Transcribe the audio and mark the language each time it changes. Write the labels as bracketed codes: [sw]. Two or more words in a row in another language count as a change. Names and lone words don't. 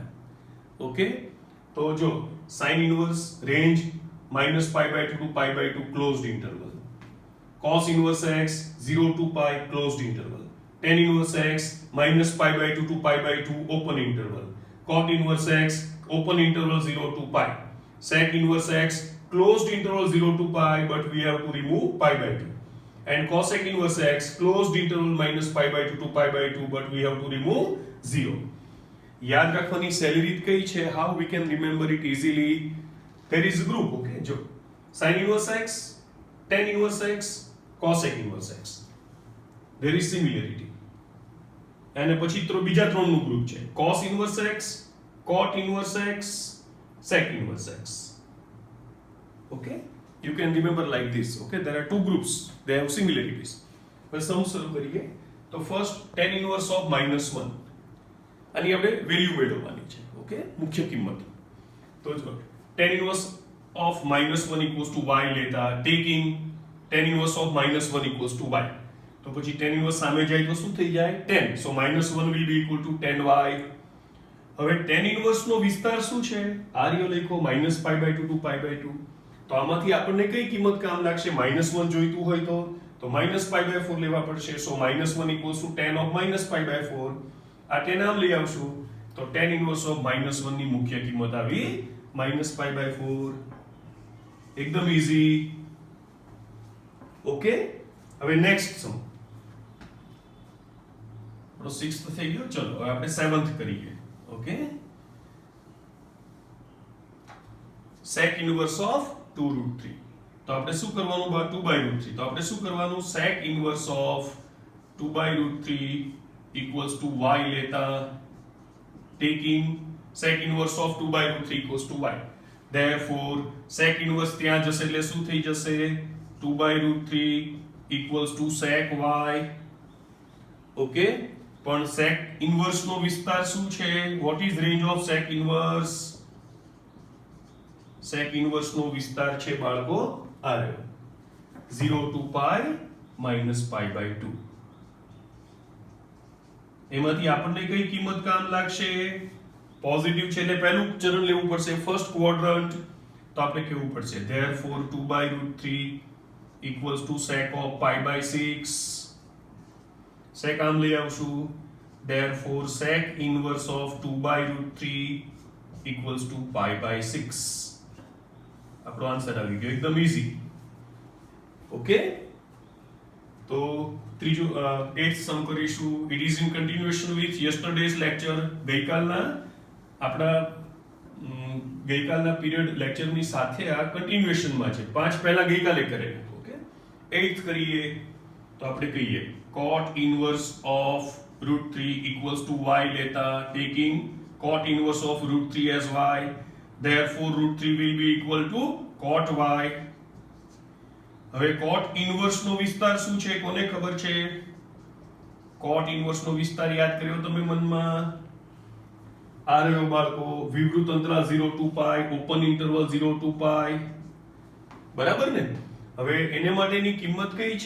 [en] ઓકે, [gu] તો જો [en] sin inverse range -π/2 to π/2 closed interval, cos ઇન્વર્સ x 0 to π closed interval, tan ઇન્વર્સ x -π/2 to π/2 open interval, cot ઇન્વર્સ x open interval 0 to π, sec inverse x closed interval 0 to π but we have to remove π/2, and cosec inverse x closed interval -π/2 to π/2 but we have to remove 0. [gu] યાદ રાખવાની સહેલી રીત કઈ છે? [en] how we can remember it easily? there is a group. okay, જો sin inverse x, tan inverse x, cosec inverse x, there is similarity. [gu] અને પછી બીજા ત્રણનું ગ્રુપ છે [en] cos inverse x, cot inverse x, sec inverse x. Okay, you can remember like this. Okay, there are two groups, they have similarities. [gu] હવે સમ શરૂ કરીએ. તો ફર્સ્ટ [en] tan inverse of -1, [gu] આની આપણે વેલ્યુ મેળવવાની છે. ઓકે, મુખ્ય કિંમત. તો જો [en] tan inverse of -1 equals to y [gu] લેતા [en] taking tan inverse of -1 equals to y, [gu] તો પછી [en] tan inverse [gu] સામે જાય તો શું થઈ જાય? 10. [en] so -1 will be equal to 10y. હવે tan ઇન્વર્સ [gu] નો વિસ્તાર શું છે? આર્ય લખો -π/2 to π/2. તો આમાંથી આપણને કઈ કિંમત કામ લાગશે? -1 જોઈતું હોય તો -π/4 લેવા પડશે. સો -1 [en] equals to tan of [gu] -π/4. આ tan આમ લઈ આવશું તો tan [en] inverse of [gu] -1 ની મુખ્ય કિંમત આવી -π/4. એકદમ ઈઝી. ઓકે, હવે [en] next sum. [gu] આપણો 6th થઈ ગયો. ચલો હવે આપણે 7th કરીએ. ઓકે, [en] sec inverse of 2√3. [gu] તો આપણે શું કરવાનું? 2/√3. તો આપણે શું કરવાનું? [en] sec inverse of 2/√3 equals to y લેતા taking sec inverse of 2/√3 equals to y. therefore sec inverse [gu] ત્યાં જશે એટલે શું થઈ જશે? [en] 2/√3 equals to sec y. [gu] ઓકે, પણ [en] sec inverse [gu] નો વિસ્તાર શું છે? [en] what is range of sec inverse? sec inverse [gu] નો વિસ્તાર છે બાળકો આ રહ્યો 0 to π -π/2. એમાંથી આપણને કઈ કિંમત કામ લાગશે? પોઝિટિવ છે એટલે પહેલું ચરણ લેવું પડશે, [en] first quadrant. [gu] તો આપણે કેવું પડશે? [en] therefore 2/√3 equals to sec of π/6. [gu] sec આમ લઈ આવશું. [en] therefore sec inverse of 2/√3 equals to π/6. [gu] આપણો આન્સર આવી ગયો. એકદમ ઈઝી. ઓકે, તો ત્રીજું 8th સમ કરીશું. [en] It is in continuation with yesterday's lecture. [gu] ગઈકાલના પીરિયડ લેક્ચરની સાથે આ કન્ટિન્યુએશનમાં છે. 5 પહેલા ગઈકાલે કરેલું. ઓકે, 8th કરીએ તો આપણે કહીએ [en] cot inverse of √3 equals to y [gu] લેતા [en] taking cot inverse of √3 as y. therefore √3 will be equal to cot y. [gu] હવે [en] cot inverse [gu] નો વિસ્તાર શું છે? કોને ખબર છે? [en] cot inverse [gu] નો વિસ્તાર યાદ કર્યો તમે મનમાં? આ રહ્યો બાળકો વિવૃત અંતરાલ 0 to π, [en] open interval [gu] 0 to π. બરાબર ને? હવે એને માટેની કિંમત કઈ છે?